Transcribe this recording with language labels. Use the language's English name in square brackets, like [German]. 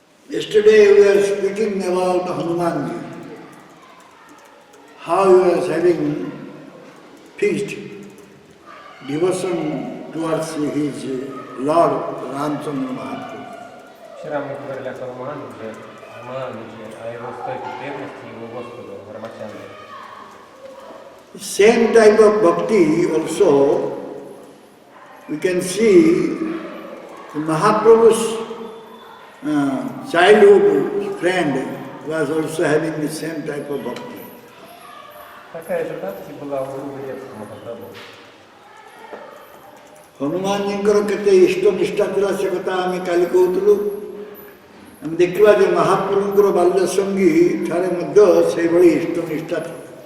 [English] Yesterday we were speaking about Hanumanji, how he was having fixed devotion towards his Lord Ramchandra Mahaprabhu. [Russian] Вчера мы говорили о Ханумандже, о его стойкой преданности его Господу Рамачандре. [English] Same type of bhakti also we can see in Mahaprabhu's childhood friend was also having the same type of bhakti. [Russian] Такая же бхакти была у друга детства Махапрабху. [Odia] ହନୁମାନଜୀଙ୍କର କେତେ ଇଷ୍ଟ ନିଷ୍ଠା ଥିଲା ସେ କଥା ଆମେ କାଲି କହୁଥିଲୁ। ଆମେ ଦେଖିବା ଯେ ମହାପ୍ରଭୁଙ୍କର ବାଲ୍ୟସଙ୍ଗୀ ଠାରେ ମଧ୍ୟ ସେଇଭଳି ଇଷ୍ଟ ନିଷ୍ଠା ଥିଲା।